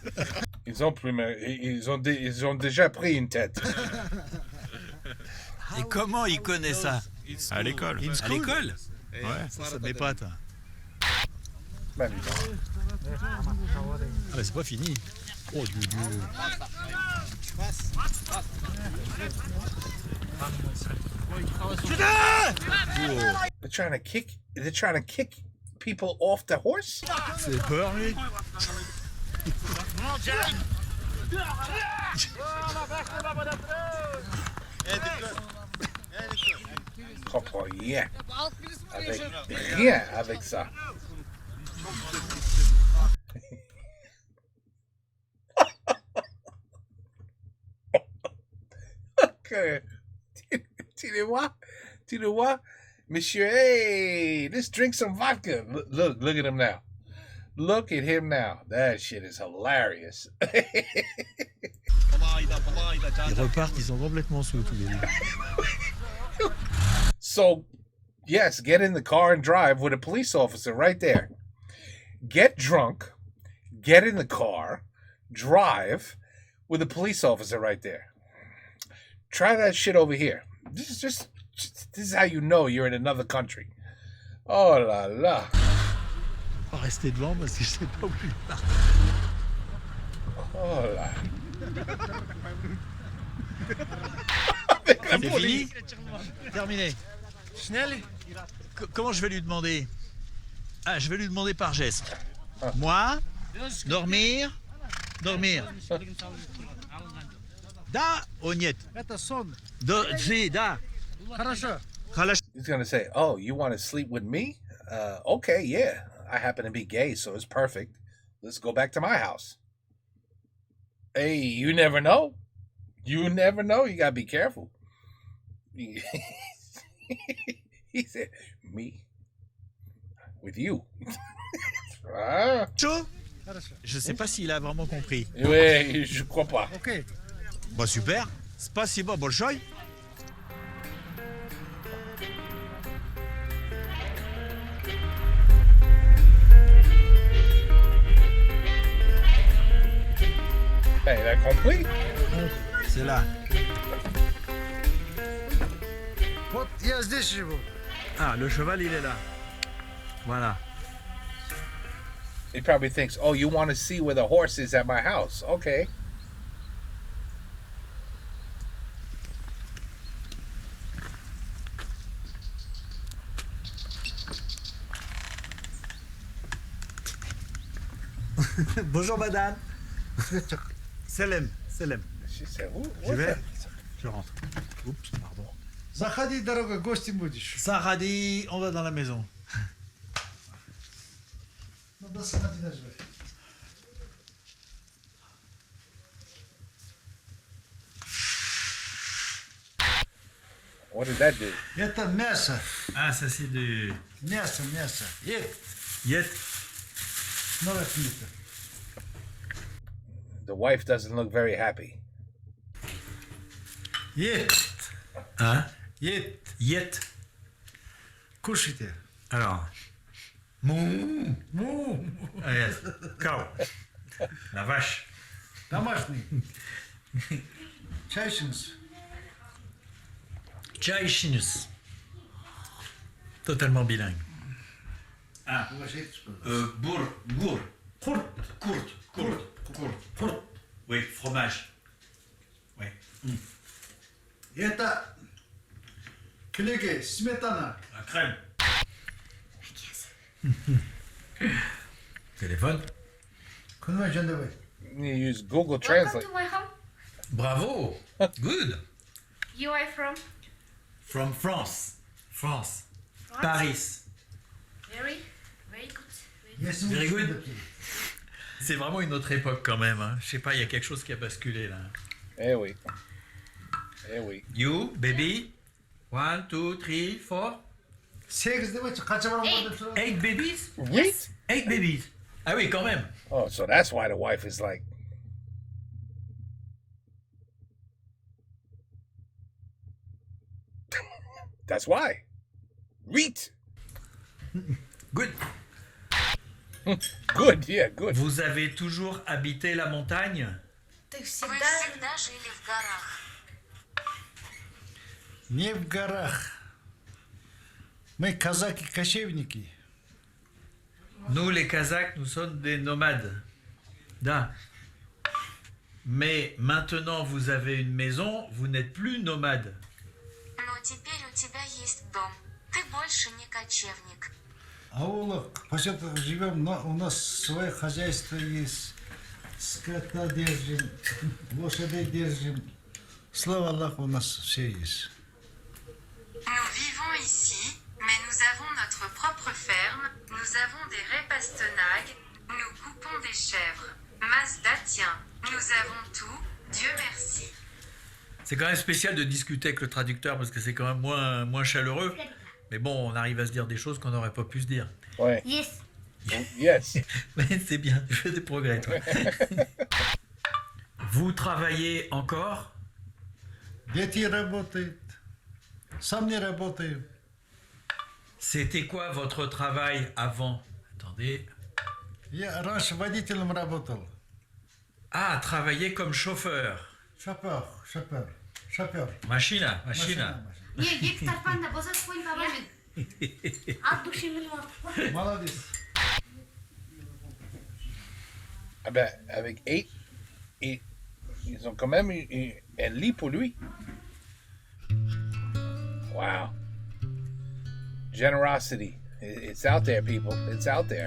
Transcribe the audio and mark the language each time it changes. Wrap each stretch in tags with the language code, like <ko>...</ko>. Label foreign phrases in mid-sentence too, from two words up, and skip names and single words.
<fr>Ils ont déjà pris une tête. Et comment il connaît ça? À l'école. À l'école? Ouais, ça m'épate. Ben, dis donc. Ah mais c'est pas fini. Oh Dieu.</fr> <en>They're trying to kick people off the horse?</en> <fr>C'est peur lui. Je comprends rien avec ça. Okay. Tu le vois? Monsieur,</fr> <en>hey, let's drink some vodka. Look at him now. Look at him now. That shit is hilarious.</en> <fr>Ils repartent, ils sont complètement sous tous les deux.</fr> <en>So, yes, get in the car and drive with a police officer right there. Get drunk, get in the car, drive with a police officer right there. Try that shit over here. This is how you know you're in another country.</en> <fr>Oh la la. On va rester devant parce que je sais pas où il part. Oh là. C'est fini? Terminé. Comment je vais lui demander? Ah, je vais lui demander par geste. Moi, dormir.</fr> <ru>Да, о нет. Это сон. Да. Хорошо.</ru> <en>He's gonna say, "Oh, you want to sleep with me? Okay, yeah. I happen to be gay, so it's perfect. Let's go back to my house." Hey, you never know. You never know. You gotta be careful. He said, "Me with you."</en> <fr>Chaud? Je sais pas s'il a vraiment compris. Oui, je crois pas. Ok. Bah super.</fr> <ru>Спасибо большое.</ru> <fr>Ben, il a compris. C'est là.</fr> <ru>Вот я здесь живу.</ru> <fr>Ah, le cheval, il est là. Voilà.</fr> <en>He probably thinks, "Oh, you want to see where the horse is at my house?" Okay.</en> <fr>Bonjour madame. Selem. Je rentre. Oups, pardon.</fr> <ru>Заходи, дорогой, гостем будешь.</ru> <fr>Saradi, on va dans la maison.</fr> <en>What did that do?</en> <ru>Это мясо.</ru> <fr>Ah, ça c'est du...</fr> <ru>Мясо.</ru> <kk>Yet.</kk> <en>The wife doesn't look very happy.</en> <fr>Hein?</fr> <ru>Yet. Кушайте.</ru> <fr>Alors. Mou. Cow. La vache.</fr> <ru>Домашний. Чайшинс. Чайшинус.</ru> <fr>Totalement bilingue. Ah. Gour. Court. Oui, fromage. Oui.</fr> <ru>Это клейки, сметана.</ru> <fr>La crème. Téléphone. Comment je devais?</fr> <en>You use Google Translate. to my home. Bravo. Good. You are from? From France. Paris. Very good. Very good.</en> <fr>C'est vraiment une autre époque quand même. Hein. Je sais pas, il y a quelque chose qui a basculé là. Eh oui.</fr> <en>You, baby. 1, 2, 3, 4.</en> <ru>8 девочек, хотя бы</ru> <en>8 babies? Yes. 8 babies.</en> <fr>Ah oui, quand même.</fr> <en>Oh, so that's why the wife is like. That's why. Reet. Good. Good, yeah, good.</en> <fr>Vous avez toujours habité la montagne?</fr> <ru>Ты всегда жили в горах. Не в горах. Мы казаки-кочевники.</ru> <fr>Nous, les Kazakhs, nous sommes des nomades.</fr> <ru>Da.</ru> <fr>Mais maintenant, vous avez une maison, vous n'êtes plus nomade.</fr> <ru>Но теперь у тебя есть дом. Ты больше не кочевник. Аулах, в поселках живем, но у нас свое хозяйство есть. Скота держим, лошадей держим. Слава Аллаху, у нас все есть.</ru> <fr>Nous vivons ici, mais nous avons notre propre ferme, nous avons des raies pastenagues, nous coupons des chèvres. Mazda tient, nous avons tout, Dieu merci. C'est quand même spécial de discuter avec le traducteur parce que c'est quand même moins chaleureux. Mais bon, on arrive à se dire des choses qu'on n'aurait pas pu se dire. Ouais.</fr> <en>Yes. Yes.</en> <fr>Mais c'est bien, tu fais des progrès, toi. Vous travaillez encore?</fr> <ru>Дети работают. Сам не работаю.</ru> <fr>C'était quoi votre travail avant? Attendez.</fr> <ru>Я раньше водителем работал.</ru> <fr>Ah, travailler comme chauffeur.</fr> <ru>Шофер. Machina.</ru> <kk>Не, гик тарпанда болса спойн табамын.</kk> <ru>От души минут. Молодец.</ru> <fr>Ah ben, avec 8, ils ont quand même un lit pour lui.</fr> <en>Wow. Generosity. It's out there, people. It's out there.</en>